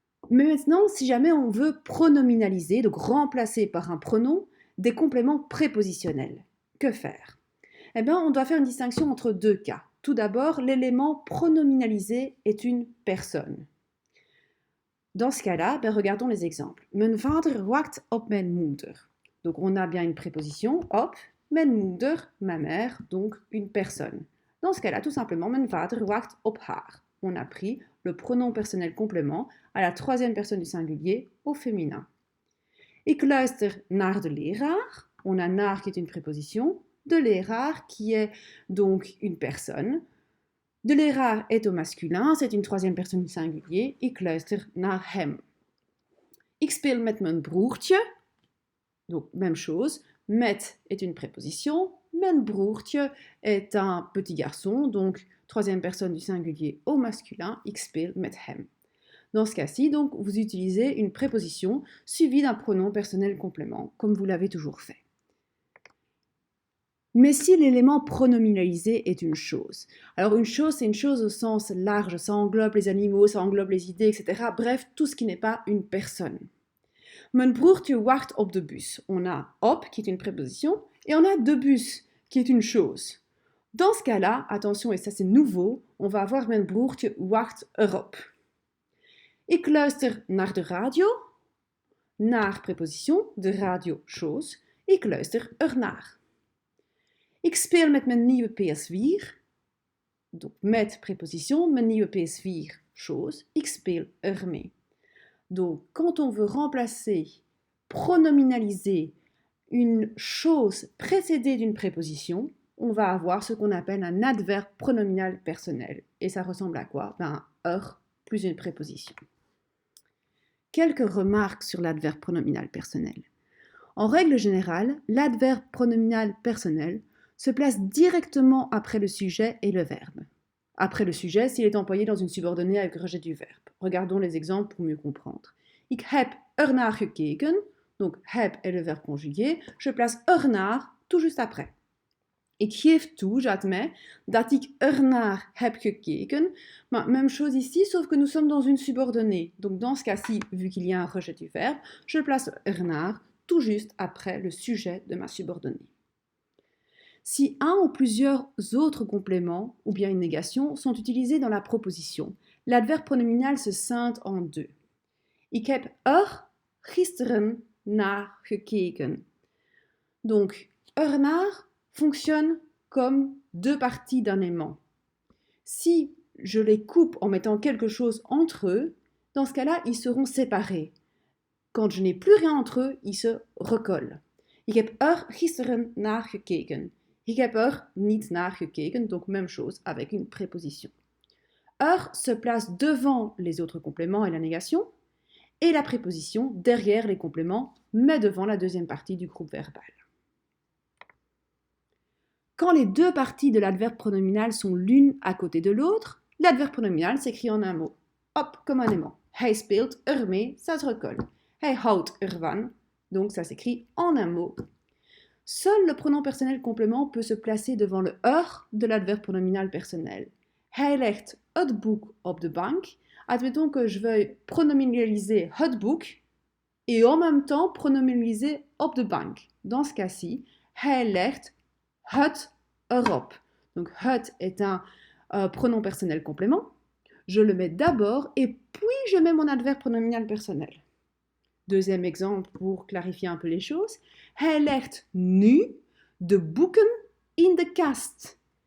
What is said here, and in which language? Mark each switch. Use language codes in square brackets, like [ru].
[fr] Mais maintenant, si jamais on veut pronominaliser, donc remplacer par un pronom, des compléments prépositionnels, que faire? Eh bien, on doit faire une distinction entre deux cas. Tout d'abord, l'élément pronominalisé est une personne. Dans ce cas-là, regardons les exemples. [nl] Mijn vader wacht op mijn moeder. [fr] Donc on a bien une préposition, [nl] op, mijn moeder, [fr] ma mère, donc une personne. Dans ce cas-là, tout simplement, [nl] mijn vader wacht op haar. [fr] On a pris le pronom personnel complément à la troisième personne du singulier au féminin. [nl] Ik luister naar de leraar. [fr] On a naar qui est une préposition, de leraar qui est donc une personne. De leraar est au masculin, c'est une troisième personne du singulier. [nl] Ik luister naar hem. Ik speel met mijn broertje. [fr] Donc, même chose. Met est une préposition. Mijn broertje est un petit garçon, donc troisième personne du singulier au masculin. [nl] Ik speel met hem. [fr] Dans ce cas-ci, donc, vous utilisez une préposition suivie d'un pronom personnel complément, comme vous l'avez toujours fait. Mais si l'élément pronominalisé est une chose. Alors une chose, c'est une chose au sens large, ça englobe les animaux, ça englobe les idées, etc. Bref, tout ce qui n'est pas une personne. [nl] Mijn broertje wacht op de bus. [fr] On a op, qui est une préposition, et on a de bus, qui est une chose. Dans ce cas-là, attention, et ça c'est nouveau, on va avoir [nl] mijn broertje wacht erop. Ik luister naar de radio. [fr] Naar préposition, de radio, chose. [nl] Ik luister ernaar. Ik speel met mijn nieuwe PS4. [fr] Donc met préposition, [nl] mijn nieuwe PS4, [fr] chose. [nl] Ik speel ermee. [fr] Donc quand on veut remplacer, pronominaliser une chose précédée d'une préposition, on va avoir ce qu'on appelle un adverbe pronominal personnel. Et ça ressemble à quoi? Un plus une préposition. Quelques remarques sur l'adverbe pronominal personnel. En règle générale, l'adverbe pronominal personnel se place directement après le sujet et le verbe. Après le sujet, s'il est employé dans une subordonnée avec rejet du verbe. Regardons les exemples pour mieux comprendre. [nl] Ik heb ernaar gekeken. [fr] Donc, heb est le verbe conjugué. Je place ernaar tout juste après. [nl] Ik geef toe, [fr] j'admets, [nl] dat ik ernaar heb gekeken. [fr] Mais même chose ici, sauf que nous sommes dans une subordonnée. Donc, dans ce cas-ci, vu qu'il y a un rejet du verbe, je place ernaar tout juste après le sujet de ma subordonnée. Si un ou plusieurs autres compléments, ou bien une négation, sont utilisés dans la proposition, l'adverbe pronominal se scinde en deux. [nl] Ik heb gisteren naar gekeken. [fr] Donc, ernaar fonctionne comme deux parties d'un aimant. Si je les coupe en mettant quelque chose entre eux, dans ce cas-là, ils seront séparés. Quand je n'ai plus rien entre eux, ils se recollent. [nl] Ik heb gisteren naar gekeken. Ik heb niet naar gekeken, [fr] donc même chose avec une préposition. Se place devant les autres compléments et la négation, et la préposition derrière les compléments, mais devant la deuxième partie du groupe verbal. Quand les deux parties de l'adverbe pronominal sont l'une à côté de l'autre, l'adverbe pronominal s'écrit en un mot. Hop, comme un aimant. [nl] Hij speelt ermee, [fr] ça se recolle. [nl] Hij houdt ervan, [fr] donc ça s'écrit en un mot. Seul le pronom personnel complément peut se placer devant le de l'adverbe pronominal personnel. [nl] Hij legt het boek op de bank. [fr] Admettons que je veuille pronominaliser het boek et en même temps pronominaliser op de bank. Dans ce cas-ci, [nl] hij legt het erop. [fr] Donc het est un pronom personnel complément. Je le mets d'abord et puis je mets mon adverbe pronominal personnel. Deuxième exemple pour clarifier un peu les choses. [nl] Hij legt nu de boeken in de kast.